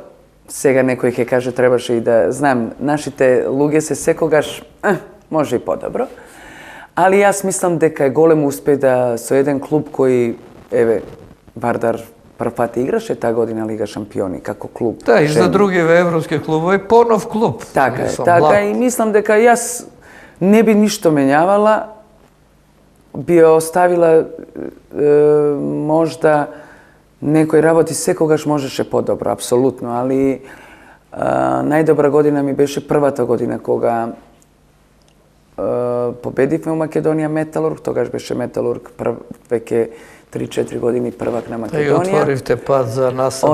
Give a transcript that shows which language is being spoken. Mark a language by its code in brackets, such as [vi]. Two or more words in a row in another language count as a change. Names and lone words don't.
[mk] Сега некој ќе каже требаше и да знам, нашите луѓе се секогаш може и подобро. Али јас мислам дека е голем успех да со еден клуб кој еве Вардар прв пат играше таа година Лига шампиони како клуб. Да, и за други европски клубови понов клуб. Така и мислам дека јас [sr] ne bi ništo menjavala, bi ostavila možda nekoj [mk] работи секогаш можеше подобро, апсолутно, али најдобра година ми беше првата година кога победивме у Македонија Металург, тогаш беше Металург веќе 3-4 години првак на Македонија. И отворивте пат за насам во